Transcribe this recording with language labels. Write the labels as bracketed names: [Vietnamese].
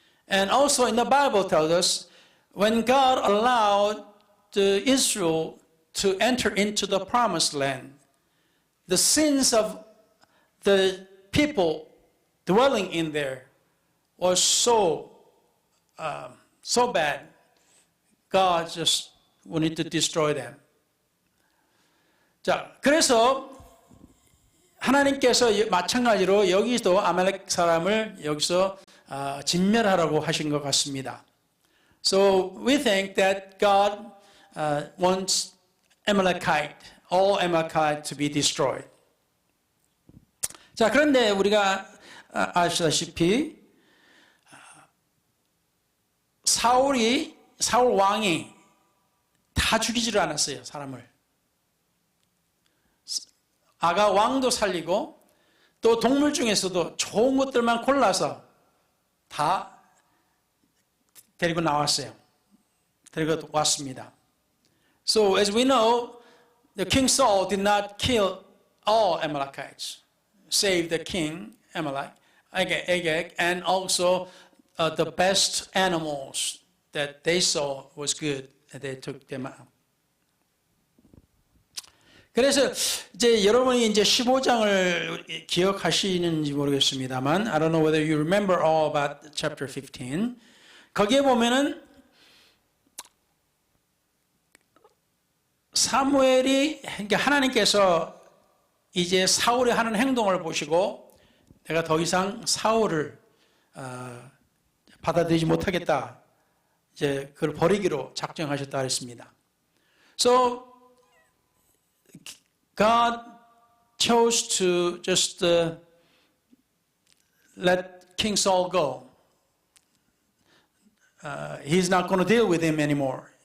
[English] And also in the Bible tells us when God allowed the Israel to enter into the promised land, the sins of the people dwelling in there was so bad. God just wanted to destroy them. [Korean] 자, 그래서 하나님께서 마찬가지로 여기도 아말렉 사람을 여기서 진멸하라고 하신 것 같습니다. [English] So we think that God wants Amalekite, all Amalekite to be destroyed. [Korean] 자, 그런데 우리가 아시다시피 사울 왕이 다 죽이지를 않았어요, 사람을. 아가 왕도 살리고 또 동물 중에서도 좋은 것들만 골라서 다 데리고 나왔어요. 데리고 왔습니다. [English] So as we know, the King Saul did not kill all Amalekites, save the king Amalek, Agag, and also the best animals that they saw was good, and they took them out. [Korean] 그래서 이제 여러분이 이제 15장을 기억하시는지 모르겠습니다만, [English] I don't know whether you remember all about chapter 15. [Korean] 거기에 보면은 사무엘이, 그러니까 하나님께서 이제 사울이 하는 행동을 보시고 내가 더 이상 사울을 받아들이지 못하겠다, 이제 그걸 버리기로 작정하셨다 했습니다. [English] So God chose to just let King Saul go. He's not going to deal with him anymore.